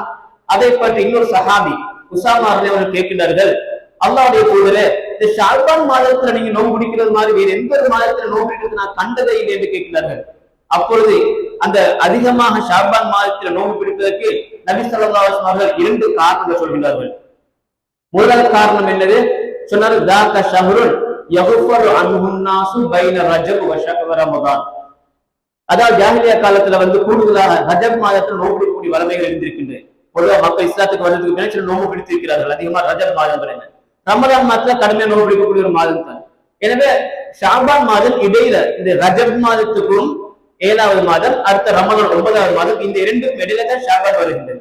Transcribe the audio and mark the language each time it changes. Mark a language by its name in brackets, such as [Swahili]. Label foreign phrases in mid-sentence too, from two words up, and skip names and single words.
[Tamil] அதை பற்றி இன்னொரு சஹாபி உசாமா அவர்கள் கேட்கிறார்கள், அல்லாஹ்வுடைய தூதரே, இந்த ஷாபான் மாதத்துல நீங்க நோம்பு பிடிக்கிறது மாதிரி வேறு எந்த ஒரு மாதத்துல நோம்பு பிடிக்கிறது நான் கண்டதே இல்லை என்று கேட்கிறார்கள். அப்பொழுது அந்த அதிகமாக ஷாபான் மாதத்தில் நோன்பு பிடிப்பதற்கு நபி [Arabic] صلى الله عليه وسلم [Tamil] அவர்கள் 2 காரணங்கள் சொல்கிறார்கள். முதல் காரணம் என்னது சொன்னார், [Arabic] ذاك شهر يغفر عنه الناس بين رجب ورمضان. [Tamil] அதாவது ஜாஹிலியா காலத்துல கூடுதலாக ரஜப் மாதத்தில் நோன்பு பிடிக்கக்கூடிய வளமைகள் இருந்திருக்கின்றன. பொதுவாக மக்கள் இஸ்லாத்துக்கு வந்ததுக்கு பின்னாடி சில நோன்பு பிடித்திருக்கிறார்கள். அதிகமா ரஜப் மாதம் ரமலான் மாதத்துல கடுமையா நோன்பு பிடிக்கக்கூடிய ஒரு மாதம் தான். எனவே ஷாபான் மாதம் இடையில இந்த ரஜப் மாதத்துக்கும் 7வது மாதம், அடுத்த ரமலான் 9வது மாதம், இந்த 2க்கும் இடையில தான் ஷாபான் வருகின்றது.